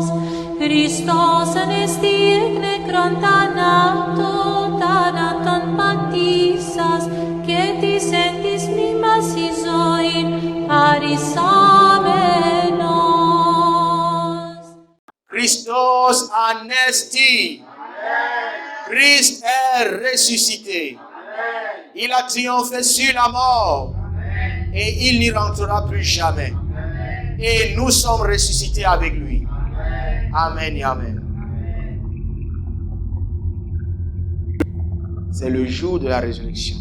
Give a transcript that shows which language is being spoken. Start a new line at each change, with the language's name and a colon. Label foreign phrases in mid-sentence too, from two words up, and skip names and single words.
Greek: Χριστός ανέστη εκ νεκρών θανάτου, θάνατον πατήσας, και της εν της μήμας η ζωήν χαρισάμενος. Χριστός ανέστη.
French: Christ est ressuscité. Il a triomphé sur la mort. Et il n'y rentrera plus jamais. Et nous sommes ressuscités avec lui. Amen et amen. C'est le jour de la résurrection.